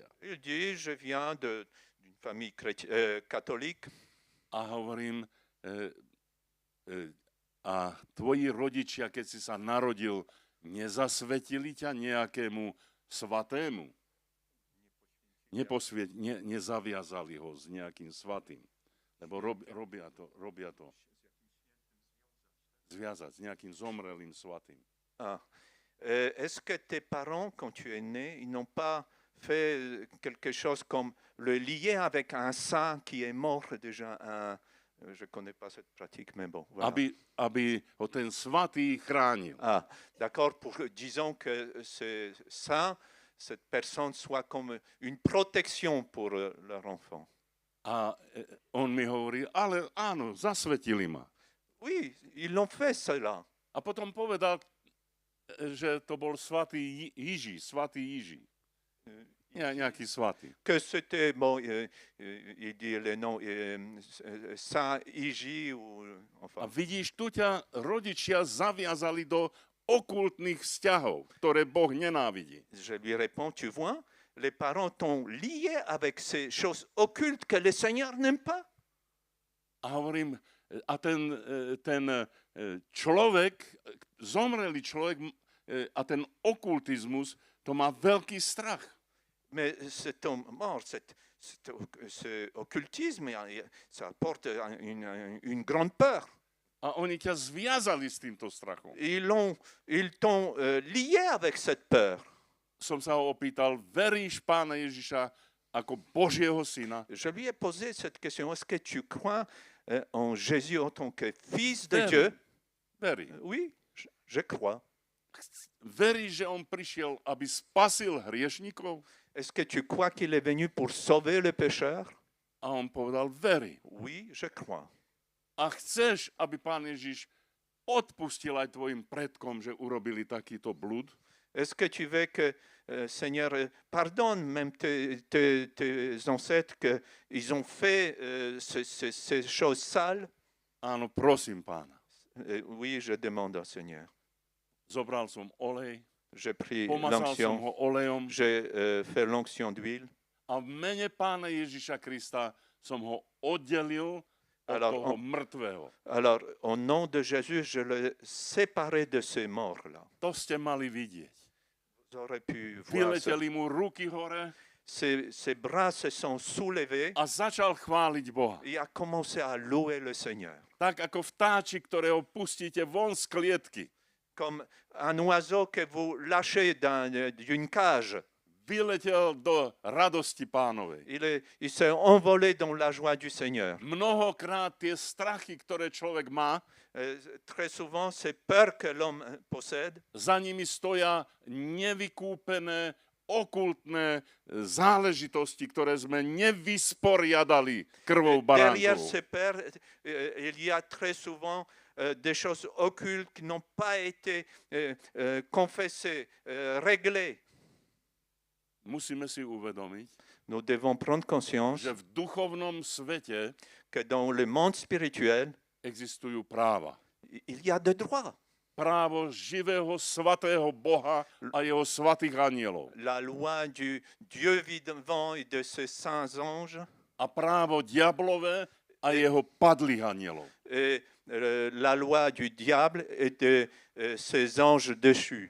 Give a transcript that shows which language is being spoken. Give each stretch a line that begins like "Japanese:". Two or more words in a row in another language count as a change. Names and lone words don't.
French: Il dit, je viens d'une famille catholique.
Slovak: A hovorím, a tvoji rodičia, keď si sa narodil, nezasvetili ťa nejakému svatému? Nezaviazali ho s nejakým svatým. Lebo robia to. Zviazať s nejakým zomrelým svatým.
French: Est-ce que tes parents, quand tu es né, ils n'ont pas fait quelque chose comme le lier avec un saint qui est mort déjà? Je ne connais pas cette pratique, mais bon. Voilà.
Slovak: Aby ho ten svatý chránil.
French: D'accord, disons que ce saint, cette personne soit comme une protection pour leur enfant.
Slovak: A on mi hovorí, ale áno, zasvetili ma.
French: Oui, ils l'ont fait cela.
Slovak: A potom povedal, že to bol svatý Jiží. Nejaký svatý.
French: Que c'était, bon, il dit le nom, Saint Igi, ou enfin.
Slovak: A vidíš, tu ťa rodičia zaviazali do okultných vzťahov, ktoré Boh nenávidí.
French: Je lui réponds, tu vois, les parents t'ont lié avec ces choses occultes que le Seigneur n'aime pas.
Slovak: A hovorím, a ten človek, zomrelý človek a ten okultizmus, to má veľký strach.
French: Mais cet homme mort, ce occultisme, ça apporte une grande peur.
Slovak: A oni ťa zviazali s týmto strachom.
French: Ils t'ont lié avec cette peur.
Slovak: Som sa ho opýtal, veríš Pána Ježiša ako Božieho syna?
French: Je lui ai posé cette question, est-ce que tu crois en Jésus en tant que fils de Dieu?
Slovak: Verí.
French: Oui, je crois.
Slovak: Veríš, že on prišiel, aby spasil hriešnikov?
French: Est-ce que tu crois qu'il est venu pour sauver le pécheur?
Slovak: A on povedal, verí.
French: Oui, je crois.
Slovak: A chceš, aby Pán Ježiš odpustil aj tvojim predkom, že urobili takýto blúd?
French: Est-ce que tu veux que, Seigneur, pardonne même tes ancêtres qu'ils ont fait ces choses sales?
Slovak: Áno, prosím Pána.
French: Oui, je demande au Seigneur.
Slovak: Zobral som olej,
French: J'ai pris
Slovak: pomazal som
French: l'onction,
Slovak: ho olejom
French: j'ai fait l'onction d'huile.
Slovak: a v mene Pána Ježiša Krista som ho oddelil od toho mŕtvého.
French: Alors, au nom de Jésus, je l'ai séparé de ces morts-là.
Slovak: To ste mali vidieť.
French: Vous aurez pu voir ça.
Slovak: Vyleteli mu ruky hore
French: Ses bras se sont soulevés
Slovak: a začal chváliť Boha.
French: et a commencé à louer le Seigneur.
Slovak: Tak ako vtáči, ktorého pustíte von z klietky.
French: Comme un oiseau que vous lâchez d'une cage.
Slovak: Vyletel do radosti Pánovej.
French: Il s'est envolé dans la joie du Seigneur.
Slovak: Mnohokrát tie strachy, ktoré človek má,
French: Très souvent, ces peurs que l'homme possède,
Slovak: za nimi stoja nevykúpené, okultné záležitosti, ktoré sme nevysporiadali krvou
French: derrière
Slovak: baránkovou.
French: ces peurs, il y a très souvent des choses occultes qui n'ont pas été confessées, réglées.
Slovak: Musíme si uvedomiť,
French: Nous devons prendre conscience
Slovak: že v duchovnom svete
French: que dans le monde spirituel,
Slovak: existujú práva.
French: il y a des droits.
Slovak: Právo živého, svatého Boha a jeho svatých anielov.
French: La loi du Dieu vivant et de ses saints anges,
Slovak: A právo diablové a jeho padlých anielov.
French: et la loi du diable et de ses anges déchus.